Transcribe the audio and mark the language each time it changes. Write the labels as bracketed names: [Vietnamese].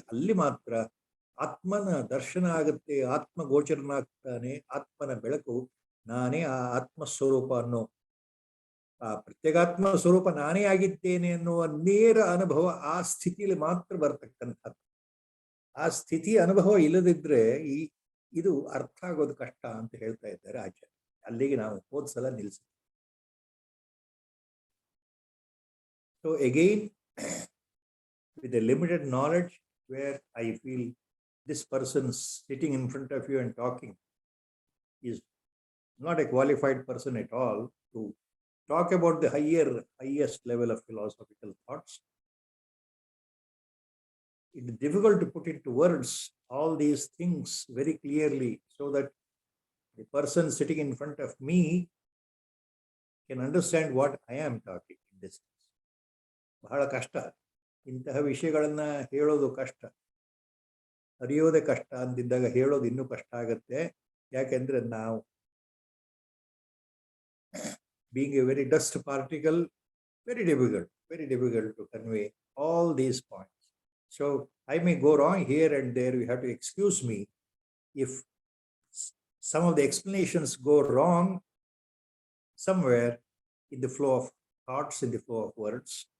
[Kannada] ಅಲ್ಲಿ ಮಾತ್ರ ಆತ್ಮನ ದರ್ಶನ ಆಗುತ್ತೆ, ಆತ್ಮ ಗೋಚರನಾಗ್ತಾನೆ, ಆತ್ಮನ ಬೆಳಕು ನಾನೇ ಆ ಆತ್ಮಸ್ವರೂಪ ಅನ್ನೋ ಆ ಪ್ರತ್ಯೇಗಾತ್ಮ ಸ್ವರೂಪ ನಾನೇ ಆಗಿದ್ದೇನೆ ಅನ್ನುವ ನೇರ ಅನುಭವ ಆ ಸ್ಥಿತಿಯಲ್ಲಿ ಮಾತ್ರ ಬರ್ತಕ್ಕಂಥದ್ದು. ಆ ಸ್ಥಿತಿ ಅನುಭವ ಇಲ್ಲದಿದ್ರೆ ಇದು ಅರ್ಥ ಆಗೋದು ಕಷ್ಟ ಅಂತ ಹೇಳ್ತಾ ಇದ್ದಾರೆ ಆಚಾರ್ಯ. ಅಲ್ಲಿಗೆ ನಾವು ಹೋದ್ಸಲ ನಿಲ್ಲಿಸ್ತೀವಿ. [English] So again, with a limited knowledge, where I feel this person sitting in front of you and talking is not a qualified person at all to talk about the highest level of philosophical thoughts. It is difficult to put into words all these things very clearly so that the person sitting in front of me can understand what I am talking in this. [Kannada] ಬಹಳ ಕಷ್ಟ. ಇಂತಹ ವಿಷಯಗಳನ್ನ ಹೇಳೋದು ಕಷ್ಟ, ಅರಿಯೋದೇ ಕಷ್ಟ ಅಂದಿದ್ದಾಗ ಹೇಳೋದು ಇನ್ನೂ ಕಷ್ಟ ಆಗುತ್ತೆ. ಯಾಕೆಂದ್ರೆ ನಾವು [English] being a very dust particle, very difficult to convey all these points. So I may go wrong here and there. You have to excuse me if some of the explanations go wrong somewhere in the flow of thoughts, in the flow of words.